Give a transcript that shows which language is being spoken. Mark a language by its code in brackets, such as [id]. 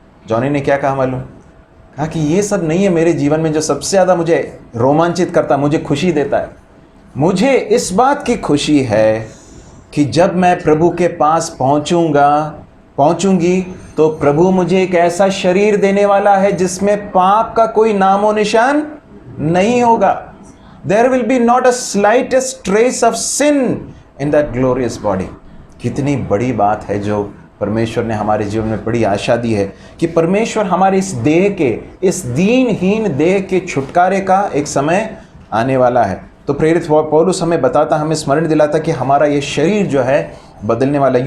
[hi] Johnny ने क्या कहा मालूम, कहा कि ये सब नहीं है मेरे जीवन में जो सबसे ज़्यादा मुझे रोमांचित करता, मुझे खुशी देता है। मुझे इस बात की खुशी है कि जब मैं प्रभु के पास पहुंचूंगी तो प्रभु मुझे एक ऐसा शरीर देने वाला है जिसमें पाप का कोई नामो निशान नहीं होगा। [en] There will be not a slightest trace of sin in that glorious body। [hi] कितनी बड़ी बात है जो परमेश्वर ने हमारे जीवन में बड़ी आशा दी है कि परमेश्वर हमारे इस देह के, इस दीनहीन देह के छुटकारे का एक समय आने वाला है। तो प्रेरित पौलुस हमें बताता, हमें स्मरण दिलाता कि हमारा ये शरीर जो है बदलने वाला है।